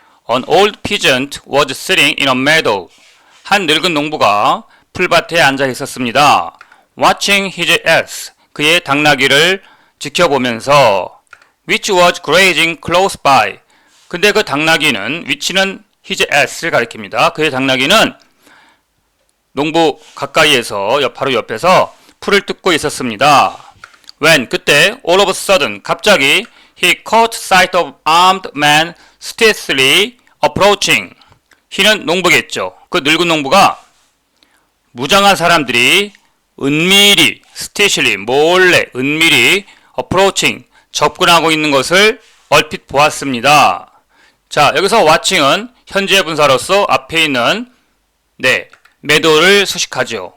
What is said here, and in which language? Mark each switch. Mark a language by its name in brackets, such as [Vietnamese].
[English] An old peasant was sitting in a meadow. [Korean] 한 늙은 농부가 풀밭에 앉아 있었습니다. [English] Watching his ass. [Korean] 그의 당나귀를 지켜보면서 [English] which was grazing close by. [Korean] 근데 그 당나귀는 which는 [English] his ass를 [Korean] 가리킵니다. 그의 당나귀는 농부 가까이에서 바로 옆에서 풀을 뜯고 있었습니다. [English] When [Korean] 그때 [English] all of a sudden 갑자기 he caught sight of armed men stealthily approaching. [Korean] he는 농부겠죠. 그 늙은 농부가 무장한 사람들이 은밀히 stealthily 몰래 은밀히 approaching 접근하고 있는 것을 얼핏 보았습니다. 자, 여기서 watching은 현재 분사로서 앞에 있는 매도를 수식하죠.